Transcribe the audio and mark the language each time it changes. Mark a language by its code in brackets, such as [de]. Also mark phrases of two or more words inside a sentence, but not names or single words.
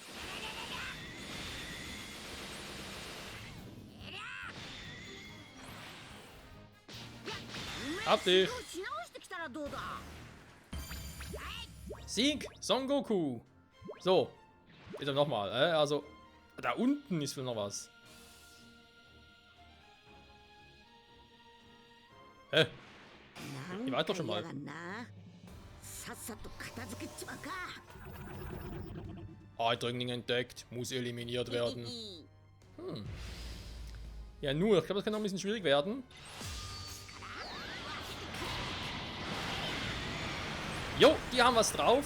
[de] Hab dich! [ja] し直してきたらどうだ。 [de] Sieg! Son Goku! So. Bitte nochmal, also. Da unten ist wohl noch was. Hä? [ja] なんかわった [de] schon mal. [ja] 嫌がんな。さっさと片付けちまうか。 [de] Eindringling entdeckt, muss eliminiert werden. Ja, nur, ich glaube, das kann noch ein bisschen schwierig werden. Jo, die haben was drauf.